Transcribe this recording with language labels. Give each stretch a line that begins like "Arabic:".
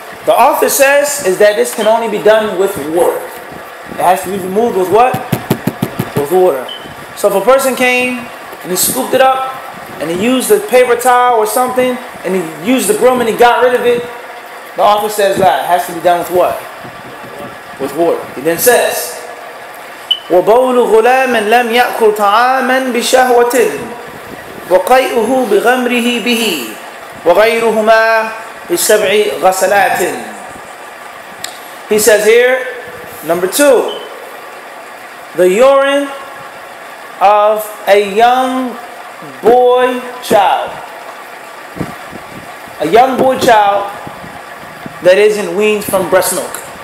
English: The author says is that this can only be done with water. It has to be removed with what? With water. So if a person came and he scooped it up and he used a paper towel or something and he used the broom and he got rid of it, the author says that it has to be done with what? With water. He then says,
Arabic: وَبَوْلُ غُلَامٍ لَمْ يَأْكُلْ طَعَامًا بِشَهْوَةٍ وَقَيْئُهُ بِغَمْرِهِ بِهِ وَغَيْرُهُمَا بِسَبْعِ غَسَلَاتٍ.
English: He says here, number 2, the urine of a young boy child. A young boy child that isn't weaned from breast milk.